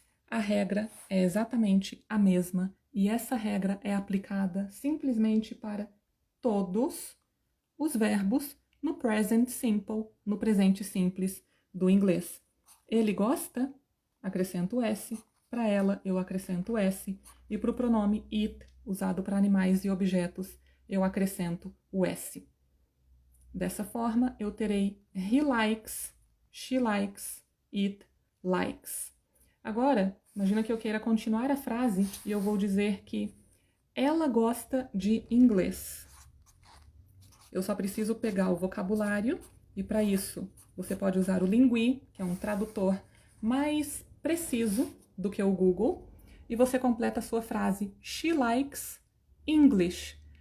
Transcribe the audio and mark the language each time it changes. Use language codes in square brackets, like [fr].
[pt] a regra é exatamente a mesma e essa regra é aplicada simplesmente para todos os verbos no present simple, no presente simples do inglês. Ele gosta? Acrescento o S. Para ela, eu acrescento o S. E para o pronome it, usado para animais e objetos, eu acrescento o S. Dessa forma, eu terei [en] he likes, she likes, it likes. [pt] Agora, imagina que eu queira continuar a frase e eu vou dizer que ela gosta de inglês. Eu só preciso pegar o vocabulário e, para isso, você pode usar o Lingui, que é um tradutor mais preciso do que o Google, e você completa a sua frase [en] She likes English.